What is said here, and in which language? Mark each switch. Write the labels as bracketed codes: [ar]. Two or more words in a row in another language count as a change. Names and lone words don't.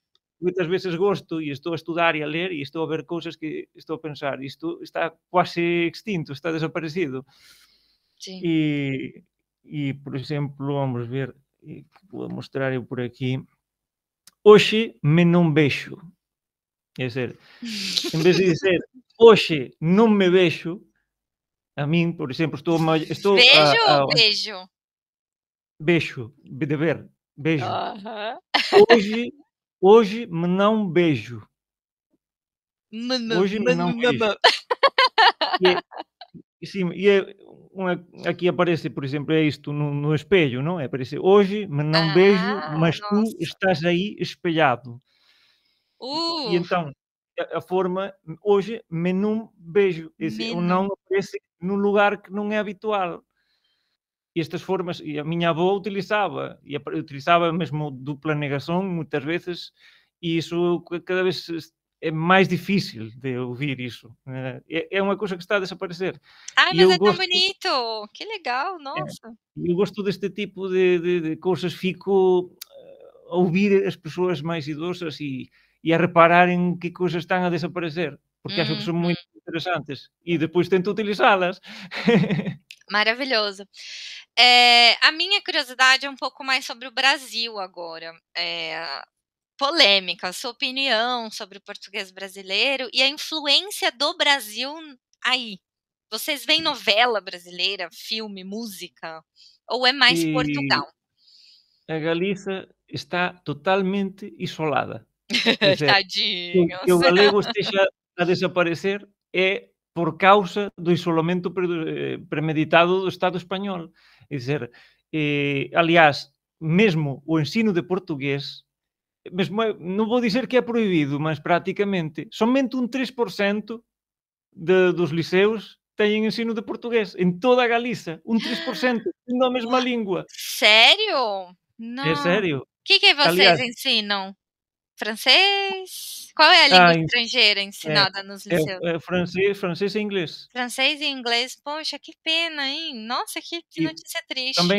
[gl] moitas veces gosto e estou a estudar e a ler e estou a ver cousas que estou a pensar, isto está quase extinto, está desaparecido. [pt] Sim. [gl] Por exemplo, vamos ver, que vou mostrar eu por aquí. Hoxe me non vexo. É dizer, en vez de dizer hoxe non me vexo, a min, por exemplo, estou [pt] Vejo [gl] a [pt] ou beijo? [gl] vexo, de ver, vejo. Aham. [pt] Hoje me não beijo. Mano, [gl] Hoje me não [pt] mano, [gl] beijo. [pt] mamã. [gl] E sim, aqui aparece, por exemplo, é isto no espelho, não é? Aparece hoje me não beijo, [pt] Ah, [gl] mas tu [pt] nossa. [gl] estás aí espelhado. E Uh, então, a forma hoje me não beijo, o menu. não aparece num lugar que não é habitual. E estas formas, e a miña avó utilizaba, e utilizaba mesmo dupla negación moitas veces, e iso cada vez é máis difícil de ouvir iso. É unha cousa que está a desaparecer. [pt] Ai, [gl] E [pt] mas [gl] eu [pt] é tão [gl] gosto, [pt] bonito. Que legal, [gl] é, [pt] nossa. [gl] eu gosto deste tipo de cousas, fico a ouvir as persoas máis idosas e a reparar en que cousas están a desaparecer, porque acho que son Uhum. moi interesantes, e depois tento utilizalas. [pt] Maravilhoso. A minha curiosidade é um pouco mais sobre o Brasil agora. Polêmica, sua opinião sobre o português brasileiro e a influência do Brasil aí. Vocês veem novela brasileira, filme, música? Ou é mais E Portugal? [gl] a Galiza está totalmente isolada. É dizer, que [pt] Tadinhos. [gl] o galego estexa a desaparecer é por causa do isolamento premeditado do Estado español. É dizer, aliás, mesmo o ensino de portugués, mesmo non vou dizer que é prohibido, mas prácticamente somente un 3% dos liceos teñen ensino de portugués en toda a Galiza, un 3%, sendo a mesma Ua lingua. [pt] sério? [gl] É [pt] Não. [gl] sério. [pt] Que vocês [gl] Aliás, [pt] ensinam? Francês? Qual é a língua [gl] ah, [pt] estrangeira [gl] é, [pt] ensinada nos liceus? [gl] francês e inglês. [pt] Francês e inglês. Poxa, que pena, hein. Nossa, que [gl] E [pt] notícia triste.